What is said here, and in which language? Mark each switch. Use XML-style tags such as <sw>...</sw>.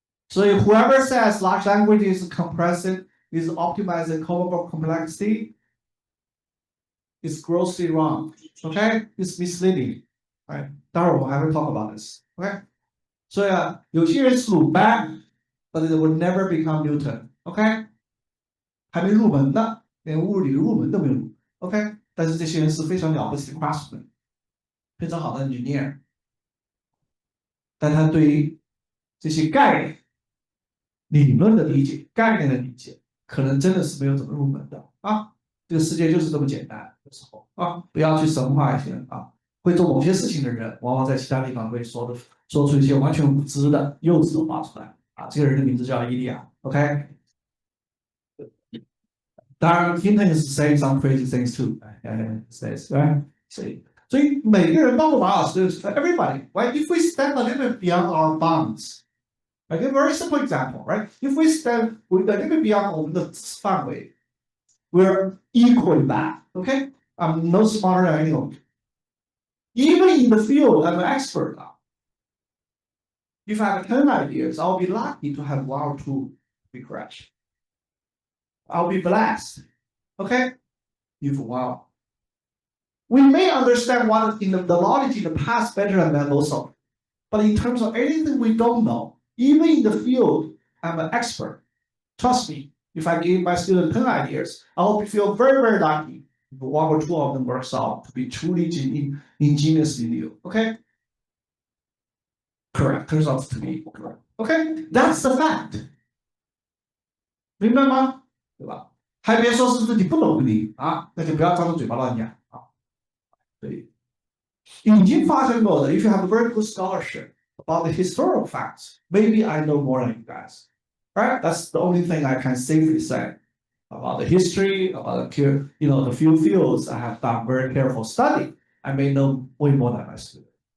<en>So whoever says large language is compressive, is optimizing Kolmogorov complexity, is grossly wrong. Okay? It's misleading. Right?</en> <zh>待会儿我还会</zh> <en>talk about this. Okay?</en> <zh>所以啊，有些人是鲁班</zh> <en>but they will never become Newton.</en> <zh>OK， 还没入门呢，连物理入门都没有。 OK， 但是这些人是非常了不起的 craftsman， 非常好的 engineer， 但他对于这些概念、理论的理解、概念的理解，可能真的是没有怎么入门的啊。这个世界就是这么简单，有时候啊，不要去神化一些人啊。会做某些事情的人，往往在其他地方会说出一些完全无知的、幼稚的话出来啊。这个人的名字叫伊利亚 ，OK。当然</zh> <en>，Hinton is saying some crazy things too. Says right.</en> <zh>所以每个人，包括马老师 ，</zh> <en>everybody, right? If we stand a little bit beyond our bounds, like a very simple example, right? If we stand a little bit beyond</en> <zh>我们的范围</zh> <en>，we're equally bad. Okay, I'm no smarter than anyone. Even in the field, I'm an expert now. If I have 10 ideas, I'll be lucky to have 1 or 2 be correct. I'll be blessed. Okay? If wow. We may understand what in the knowledge in the past better than that also. But in terms of anything we don't know, even in the field, I'm an expert. Trust me, if I give my student 10 ideas, I will feel very, very lucky if 1 or 2 of them works out to be truly ingeniously new. Okay? Correct. Turns out to be correct. Okay? That's the fact.</en> <zh>明白吗？对吧？还别说是自己不努力啊，那就不要张着嘴巴乱讲啊。对，已经发生过的</zh> <en>，if you have a very good scholarship about the historical facts, maybe I know more than you guys. Right? That's the only thing I can safely say about the history, about the few fields I have done very careful study. I may know way more than my student.</en>